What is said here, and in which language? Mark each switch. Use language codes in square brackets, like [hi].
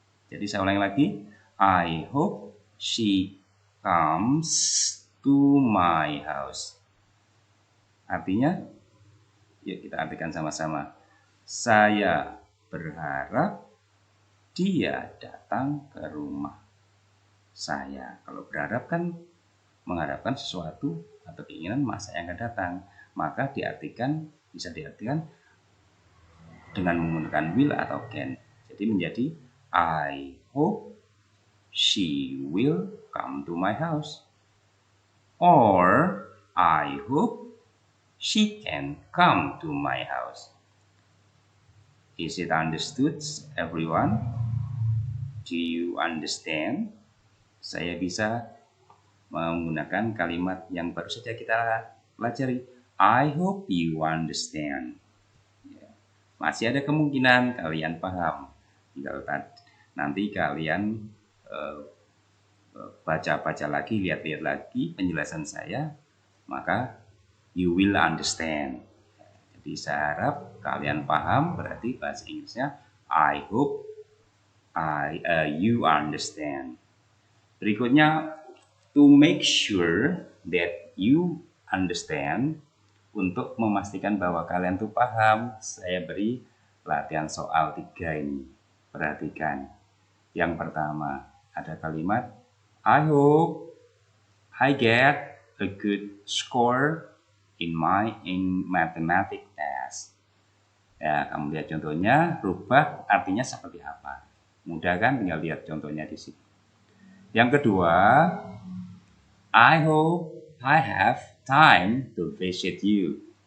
[id] Jadi saya ulangi lagi, [en] I hope she comes to my house. [id] Artinya, yuk kita artikan sama-sama. Saya berharap dia datang ke rumah saya. Kalau berharap kan mengharapkan sesuatu atau keinginan masa yang akan datang. Maka bisa diartikan dengan menggunakan will atau can. Jadi menjadi [en] I hope she will come to my house. Or I hope she can come to my house. Is it understood, everyone? Do you understand? [id] Saya bisa menggunakan kalimat yang baru saja kita pelajari. [en] I hope you understand. [id] Masih ada kemungkinan kalian paham. Kalau nanti kalian baca-baca lagi, lihat-lihat lagi penjelasan saya, maka [en] you will understand. [id] Jadi saya harap kalian paham, berarti bahasa Inggrisnya [en] I hope you understand. [id] Berikutnya, [en] to make sure that you understand, [id] untuk memastikan bahwa kalian tuh paham, saya beri latihan soal 3 ini. Perhatikan. Yang pertama, ada kalimat [en] I hope I get a good score in mathematics test. [id] Ya, kamu lihat contohnya, rubah artinya seperti apa. Mudah kan? Tinggal lihat contohnya di sini. Yang kedua, [en] I hope I have time to visit you.